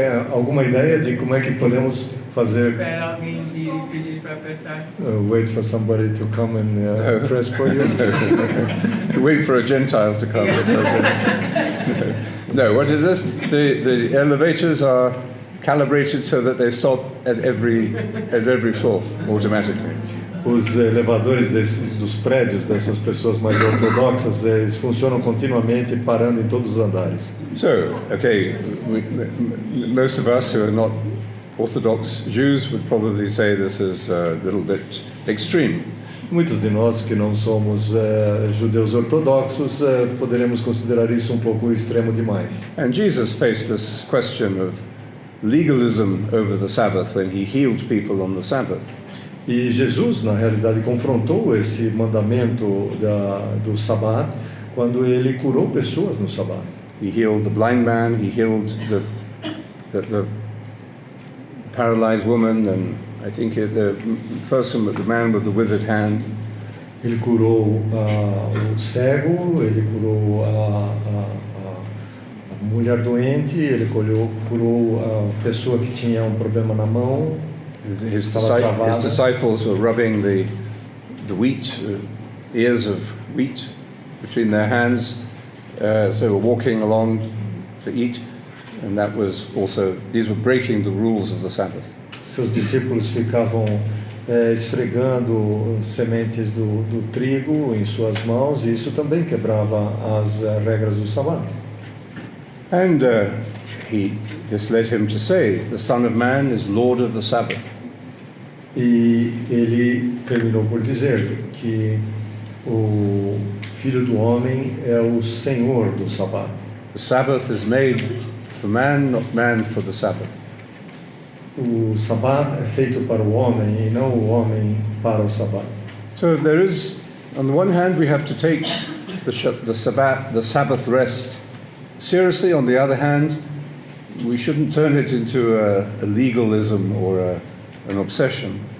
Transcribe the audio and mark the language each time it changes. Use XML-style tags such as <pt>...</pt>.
<pt>Alguma ideia de como é que podemos fazer? Espera alguém vir e pedir para apertar.</pt> <en>Wait for somebody to come and press for you. Wait for a Gentile to come. No, what is this? The elevators are calibrated so that they stop at every floor automatically.</en> <pt>Os elevadores dos prédios dessas pessoas mais ortodoxas, eles funcionam continuamente, parando em todos os andares.</pt> <en>So, okay, most of us who are not Orthodox Jews would probably say this is a little bit extreme.</en> <pt>Muitos de nós que não somos judeus ortodoxos poderemos considerar isso um pouco extremo demais.</pt> <en>And Jesus faced this question of legalism over the Sabbath when he healed people on the Sabbath.</en> <pt>E Jesus, na realidade, confrontou esse mandamento do Shabat quando ele curou pessoas no Shabat.</pt> <en>He healed the blind man, he healed the paralyzed woman, and I think the man with the withered hand.</en> <pt>Ele curou o cego, ele curou a mulher doente, ele curou a pessoa que tinha um problema na mão.</pt> <en>His disciples were rubbing the wheat, ears of wheat between their hands, so they were walking along to eat, and that was also, these were breaking the rules of the Sabbath.</en> <pt>Seus discípulos ficavam esfregando sementes do trigo em suas mãos, e isso também quebrava as regras do Shabat.</pt> <en>And this led him to say, the Son of Man is Lord of the Sabbath.</en> <pt>E ele terminou por dizer que O Filho do Homem é o Senhor do Sabbat.</pt> <en>The Sabbath is made for man, not man for the Sabbath.</en> <pt>O Sabbat é feito para o homem e não o homem para o Sabbat.</pt> <en>So there is, on the one hand, we have to take the Sabbath rest seriously. On the other hand, we shouldn't turn it into a legalism or an obsession.</en>